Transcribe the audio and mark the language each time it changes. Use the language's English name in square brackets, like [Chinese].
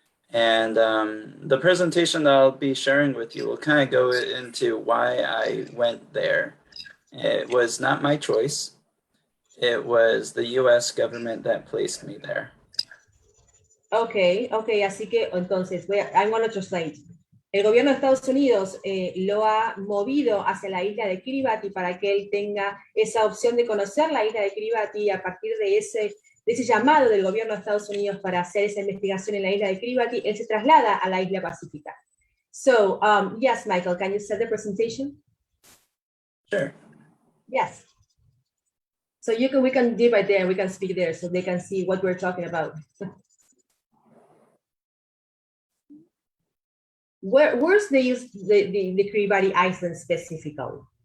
[English] And the presentation that I'll be sharing with you will kind of go into why I went there. It was not my choice. It was the US government that placed me there. Okay, [Spanish] así que entonces, [English] I'm going to translate. [Spanish] El gobierno de Estados Unidos lo ha movido hacia la isla de Kiribati para que él tenga esa opción de conocer la isla de Kiribati, y a partir de ese llamado del gobierno de Estados Unidos para hacer esa investigación en la isla de Kiribati, él se traslada a la isla pacífica. [English] So, yes, Michael, can you set the presentation? Sure. Yes. So we can do right there, we can speak there so they can see what we're talking about. Where's the Kiribati Island specifically?